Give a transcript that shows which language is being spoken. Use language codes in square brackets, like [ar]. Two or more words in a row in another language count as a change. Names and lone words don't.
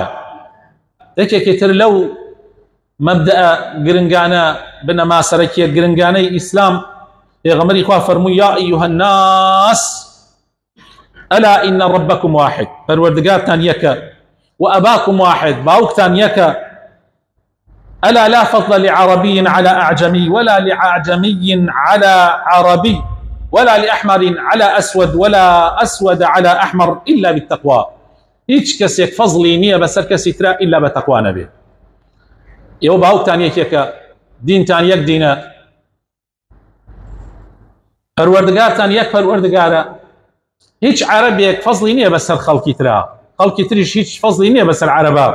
[ckb] یەکێکی تر لەو مەبدەئە گرنگانە بنەما سەرەکیە گرنگانەی ئیسلام، پێغەمبەری خوا فەرمووی [ar] یا ئەیها الناس ئەلا ئین ربکم واحد، [ckb] پەروەردگارتان یەکە و [ar] ئەباکم واحد، [ckb] باوکتان یەکە. [ar] ئەلا لا فضل لعربي على أعجمي ولا لأعجمي على عربي ولا لأحمر على أسود ولا أسود على أحمر إلا بالتقوى. [ckb] هیچ کەسێک فەزڵی نییە بەسەر کەسی ترا ئیلا بە تەقوا نەبێ. ئێوە باوکتان یەکێکە، دینتان یەک دینە، پەروەردگارتان یەک پەروەردگارە. هیچ عەرەبێک فەزڵی نییە بەسەر خەڵکی ترا، خەڵکی تریش هیچ فەزڵی نییە بەسەر عەرەبا.